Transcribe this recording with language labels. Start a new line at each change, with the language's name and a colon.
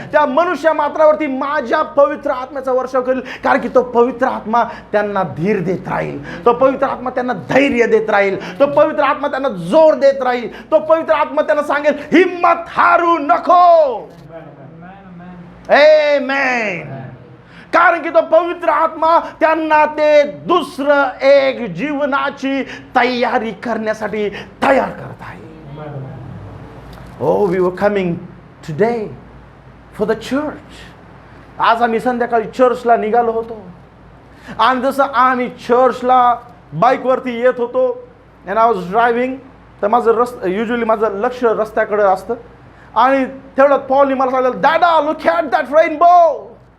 Marathi: त्या मनुष्य मात्रावरती माझ्या पवित्र आत्म्याचा वर्षाव करेल, कारण की तो पवित्र आत्मा त्यांना धीर देत राहील, तो पवित्र आत्मा त्यांना धैर्य देत राहील, तो पवित्र आत्मा त्यांना जोर देत राहील, तो पवित्र आत्मा त्यांना सांगेल हिम्मत हारू नको. आमेन. कारण की तो पवित्र आत्मा त्यांना ते दुसरं एक जीवनाची तयारी करण्यासाठी तयार करत आहे.
English: Oh, we were coming today for the church.
Marathi: आज आम्ही संध्याकाळी चर्चला निघालो होतो आणि जसं आम्ही चर्चला बाईकवरती येत होतो
English: and I was driving,
Marathi: तर माझं युजली माझं लक्ष रस्त्याकडे असतं आणि तेवढ्यात पॉलनी मला सांगितलं दादा
English: Look at that rainbow.